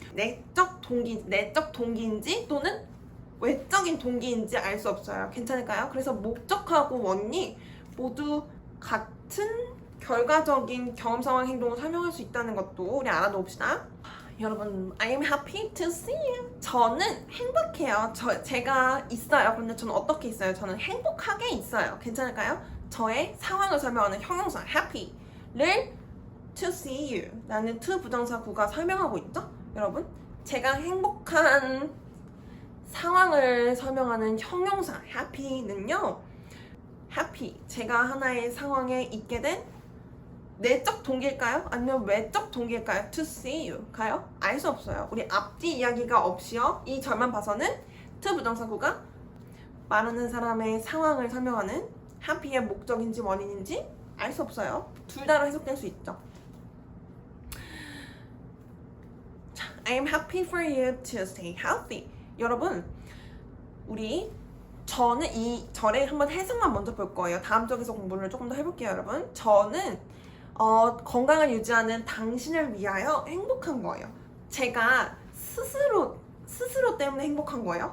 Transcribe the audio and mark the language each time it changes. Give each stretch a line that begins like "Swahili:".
Korean: 내적 동기인지 또는 외적인 동기인지 알 수 없어요. 괜찮을까요? 그래서 목적하고 원리 모두 같은 결과적인 경험 상황 행동을 설명할 수 있다는 것도 우리 알아놓읍시다.
English: 여러분, I am happy to see you.
Korean: 저는 행복해요. 제가 있어요. 근데 저는 어떻게 있어요? 저는 행복하게 있어요. 괜찮을까요? 저의 상황을 설명하는 형용사 happy를
English: to see you
Korean: 라는 to 부정사 구가 설명하고 있죠? 여러분, 제가 행복한 상황을 설명하는 형용사 happy는요. happy, 제가 하나의 상황에 있게 된 내적 동기일까요? 아니면 외적 동기일까요?
English: to see you 가요?
Korean: 알 수 없어요. 우리 앞뒤 이야기가 없이요. 이 절만 봐서는 to 부정사구가 말하는 사람의 상황을 설명하는 happy의 목적인지 원인인지 알 수 없어요. 둘 다로 해석될 수 있죠.
English: 자, I am happy for you to stay healthy.
Korean: 여러분, 저는 이 절의 한번 해석만 먼저 볼 거예요. 다음 쪽에서 공부를 조금 더 해볼게요, 여러분. 저는 건강을 유지하는 당신을 위하여 행복한 거예요. 제가 스스로 때문에 행복한 거예요?